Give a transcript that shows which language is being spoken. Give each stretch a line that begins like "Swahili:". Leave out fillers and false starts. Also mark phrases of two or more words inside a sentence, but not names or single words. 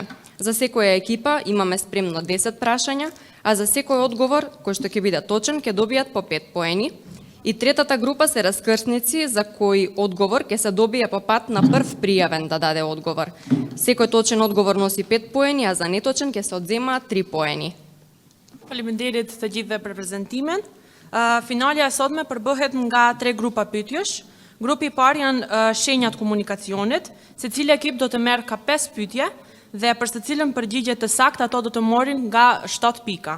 Macedonian: За секоја екипа имаме спремно 10 прашања, а за секој одговор, кој што ќе биде точен, ќе добијат по 5 поени. И третата група се раскрсници за кој одговор ќе се добие по пат на прв пријавен да даде одговор. Секој точен одговор носи 5 поени, а за неточен ќе се одземаат 3 поени.
Albanian: Faleminderit të gjithëve për prezantimin. Finalja e sotme përbëhet nga 3 grupa pyetjesh. Grupi i parë janë shenjat komunikacionit, secili ekip do të merr ka 5 pyetje dhe për secilën përgjigje të saktë ato do të marrin nga 7 pika.